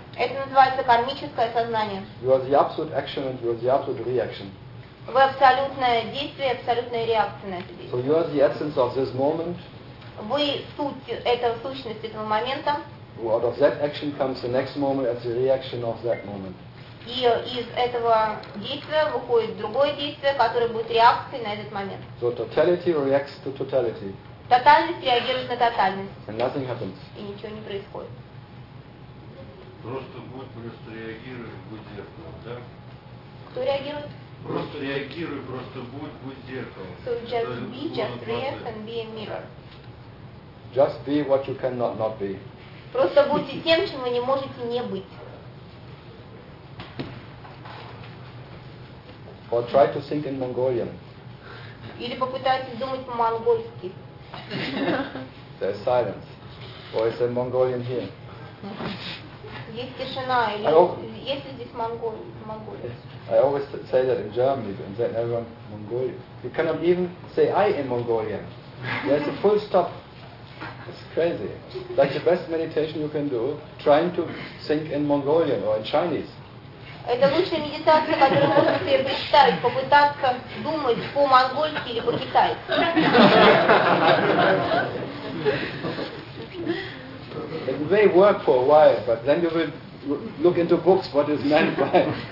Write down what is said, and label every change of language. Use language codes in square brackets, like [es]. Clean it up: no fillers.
[ru] Это называется кармическое сознание. [en] You are the absolute action and you are the absolute reaction. [ru] Вы абсолютное действие и абсолютная реакция на это действие. [en] So you are the essence of this moment. [ru] Вы суть этого, сущность этого момента. [en] Out of that action comes the next moment as the reaction of that moment. [ru] И из этого действия выходит другое действие, которое будет реакцией на этот момент. [en] So totality reacts to totality. [ru] Тотальность реагирует на тотальность. [en] And nothing happens. [ru] И ничего не происходит. Просто будь, просто реагируй, будь зеркалом, да? Кто реагирует? Просто реагируй, просто будь, будь зеркалом. [en] So just be, just react and be a mirror. Just be what you cannot not be. [ru] Просто будьте тем, чем вы не можете не быть. [en] Or try to think in Mongolian. [ru] Или попытайтесь думать по-монгольски. [en] There's silence. Or is there Mongolian here? [ru] Есть тишина. Или есть ли здесь монголец? [en] I always say that in Germany, but then everyone Mongolian. You cannot even say I am Mongolian. There's a full stop. It's crazy. Like the best meditation you can do, trying to think in Mongolian or in Chinese. [ru] Это лучшая медитация, которую можно себе представить, попытаться думать по-монгольски или по-китайски. [en] It may work for a while, but then you will look into books what is meant by.